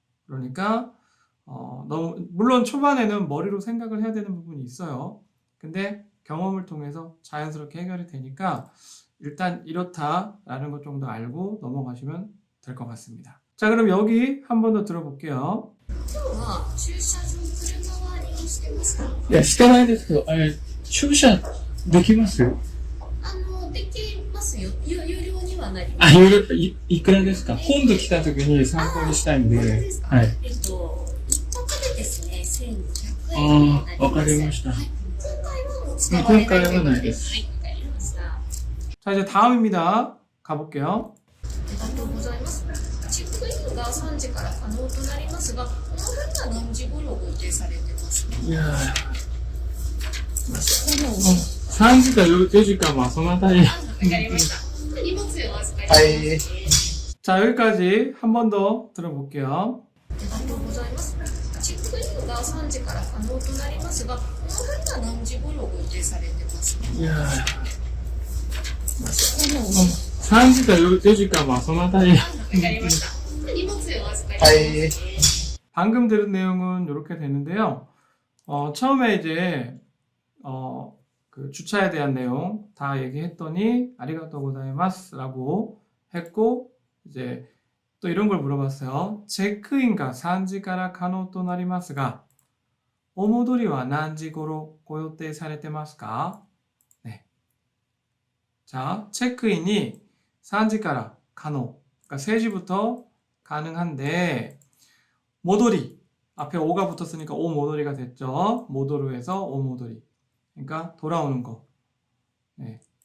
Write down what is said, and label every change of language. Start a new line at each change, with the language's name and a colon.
Korean: 그러니까 너무 물론 초반에는 머리로 생각을 해야 되는 부분이 있어요. 근데 경험을 통해서 자연스럽게 해결이 되니까 일단 이렇다라는 것 정도 알고 넘어가시면 될 것 같습니다. 자, 그럼 여기 한 번 더 들어볼게요.
Japanese: 今日は駐車場車回りをしてますか？いや、してないですけど、駐車できます？できますよ。有料にはなります。あ、いくらですか？今度来た時に参考にしたいんで。本当ですか？はい。一泊でですね、1200円になります。今回はないです。はい、わかりました。あ
Korean: 자, 이제 다음입니다. 가볼게요.
Japanese: りがとうございます。チェックインが3時から可能となりますが、この辺は何時頃ご予定されてますか？いや3時か4時か、まあそのあたり。わかりました。荷物をお預かりします。はい。
Korean: 자, 여기까지 한 번 더 들어볼게요.
Japanese: ありがとうございます。チェックインが3時から可能となりますが、この辺は何時頃ご予定されてますか？いや3時か4時か、まあそのあたり。わかりました。荷物をお預かりします。
Korean: 방금 들은 내용은 이렇게 되는데요. 처음에 이제 그 주차에 대한 내용 다 얘기했더니 아리가또 고자이마스라고 했고, 이제 또 이런 걸 물어봤어요.
Japanese: 체크인가 3時から可能となりますが、お戻りは何時頃ご予定されてますか?
Korean: 네. 자, 체크인이
Japanese: 3時から可能,
Korean: 그러니까 3시부터 가능한데, 모도리 앞에 오가 붙었으니까 오 모도리가 됐죠. 모도르에서 오 모도리, 그러니까 돌아오는 거. 네.